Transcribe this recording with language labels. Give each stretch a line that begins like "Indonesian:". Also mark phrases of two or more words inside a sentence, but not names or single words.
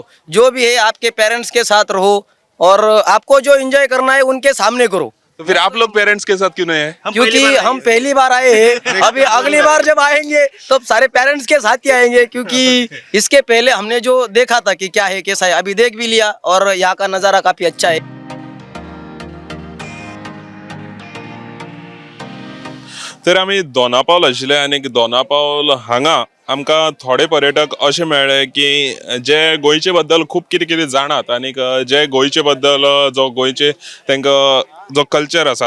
Hindi: जो भी है आपके पेरेंट्स के साथ रहो और आपको जो एंजॉय करना है उनके सामने करो। तो फिर आप लोग पेरेंट्स के साथ क्यों नहीं है? क्योंकि हम पहली बार आए हैं। अभी अगली बार जब आएंगे तो सारे पेरेंट्स के साथ ही आएंगे, क्योंकि इसके पहले हमने जो देखा था कि क्या है कैसा है, अभी देख भी लिया और यहाँ का नज़ारा काफ़ी अच्छा है।
Konkani: तर आमी दोनापावल आशिल्ले आनी दोनापावल हांगा आमकां थोडे पर्यटक अशे मेळ्ळे की जे गोंयचे बद्दल खूब कितें कितें जाणात आनी जे गोंयचे बद्दल जो गोंयचे तांकां जो कल्चर आसा